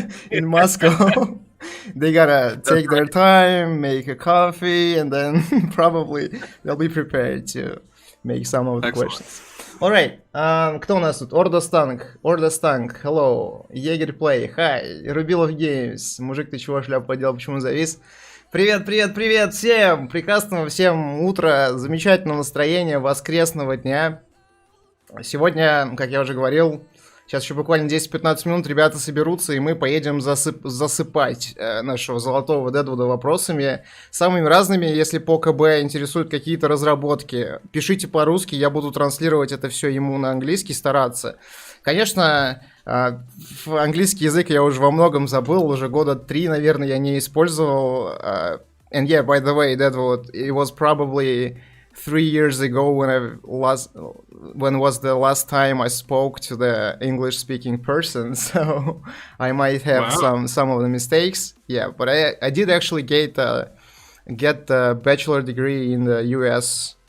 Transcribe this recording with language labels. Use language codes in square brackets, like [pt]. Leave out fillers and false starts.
[en] in Moscow. They gotta take their time, make a coffee, and then probably they'll be prepared to make some of the questions. Alright, [ru] кто у нас тут? Ордостанк, hello, Егерь Плей, hi, Рубилов Games, мужик, ты чего шляпу поделал, почему завис? Привет всем, прекрасного всем утра, замечательного настроения, воскресного дня. Сегодня, как я уже говорил, сейчас еще буквально 10-15 минут ребята соберутся, и мы поедем засыпать нашего золотого Deadwood вопросами, самыми разными. Если по КБ интересуют какие-то разработки, пишите по-русски, я буду транслировать это все ему на английский, стараться. Конечно, Английский язык я уже во многом забыл, уже года 3, наверное, я не использовал. [en] And yeah, by the way, it was probably 3 years ago when was the last time I spoke to the English-speaking person, so I might have some of the mistakes. Yeah, but I did actually get a bachelor degree in the U.S.